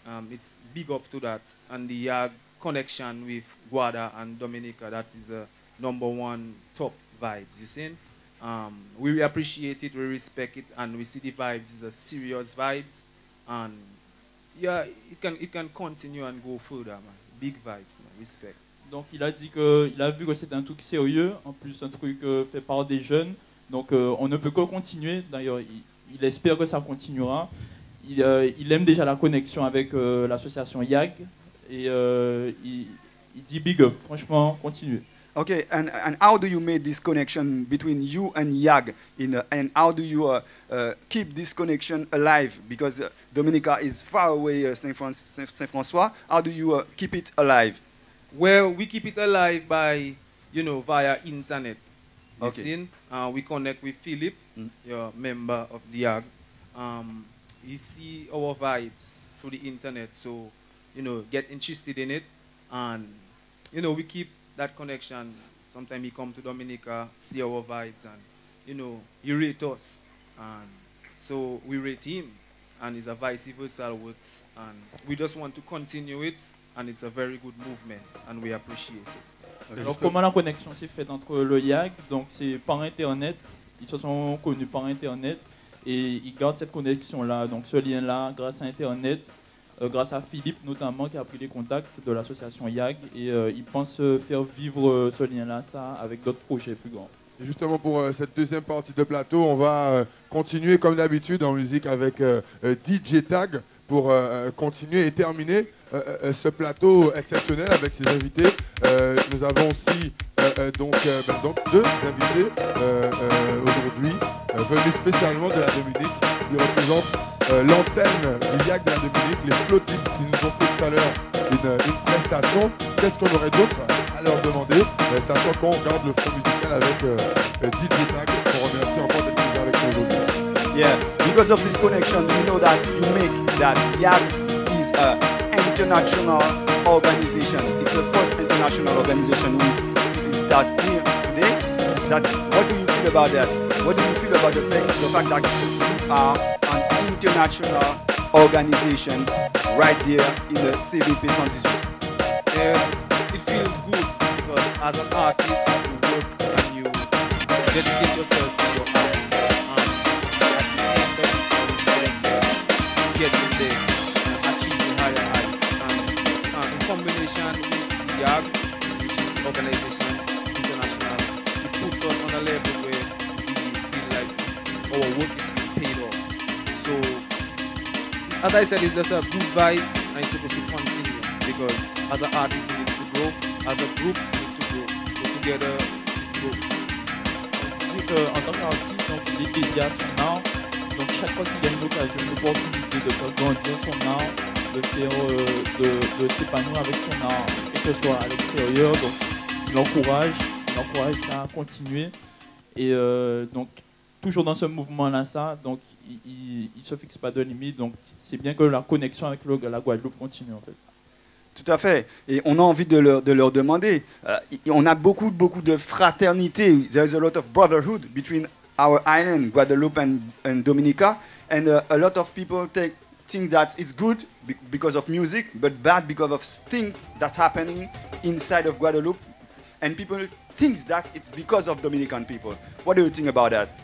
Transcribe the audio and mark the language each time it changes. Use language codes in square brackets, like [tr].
[en] It's big up to that, and the connection with Guada and Dominica, that is a #1 top vibes, you see? We appreciate it, we respect it, and we see the vibes is a serious vibes, and yeah, it can continue and go further, man. Big vibes, man. Respect. [fr] Donc il a dit qu'il a vu que c'était un truc sérieux, en plus un truc fait par des jeunes, donc on ne peut que continuer. D'ailleurs, il espère que ça continuera. Il aime déjà la connexion avec l'association YAG et il dit big up, franchement, continuez. [en] Okay, and how do you make this connection between you and YAG, and how do you keep this connection alive? Because Dominica is far away, Saint Francois. How do you keep it alive? Well, we keep it alive by, via internet. Okay. We connect with Philip, your member of the YAG. He see our vibes through the internet, so, get interested in it, and, we keep that connection. Sometimes he come to Dominica, see our vibes, and he rate us, and so we rate him, and it's a vice versa works, and we just want to continue it, and it's a very good movement, and we appreciate it. [fr] Alors comment la connexion s'est faite entre le YAG? Donc c'est par internet, ils se sont connus par internet et ils gardent cette connexion là, donc ce lien là grâce à internet. Grâce à Philippe notamment qui a pris les contacts de l'association YAG et il pense faire vivre ce lien-là avec d'autres projets plus grands. Et justement pour cette deuxième partie de plateau, on va continuer comme d'habitude en musique avec DJ Tag pour continuer et terminer ce plateau exceptionnel avec ses invités. Nous avons aussi donc deux invités aujourd'hui venus spécialement de la Dominique qui représentent l'antenne du YAG de la Dominique, les Flotix qui nous ont fait tout à l'heure une prestation. Qu'est-ce qu'on aurait d'autre à leur demander, sachant qu'on garde le fond musical avec DJ Tag. On remercie encore d'être venu avec nous aujourd'hui. [en] Yeah, because of this connection, we know that you make that YAG is an international organization. It's the first international organization we start here today. What do you feel about that? What do you feel about the fact that you are an international organization right there in the CVP 118? It feels good because as an artist you work and you dedicate yourself to your art. At the end of it, I would say getting there, achieving higher heights. And in combination with YAG, which is the organization international, it puts us on a level where we feel like our work is being paid off. So, as I said, it's just a good vibes and it's supposed to continue because as an artist, we need to grow, as a group, we need to grow. So together, it's growth. [fr] En tant qu'artiste, donc les médias sont art. Donc chaque fois qu'il y a une occasion, une opportunité de faire grandir son art, de faire, de s'épanouir avec son art, quel que soit à l'extérieur, donc il encourage ça à continuer. Et donc toujours dans ce mouvement-là, donc il se fixe pas de limite. Donc c'est bien que la connexion avec la Guadeloupe continue en fait. Tout à fait. Et on a envie de leur demander. On a beaucoup de fraternité. [en] There's a lot of brotherhood between our island, Guadeloupe and Dominica. And a lot of people think that it's good because of music, but bad because of things that's happening inside of Guadeloupe. And people think that it's because of Dominican people. What do you think about that?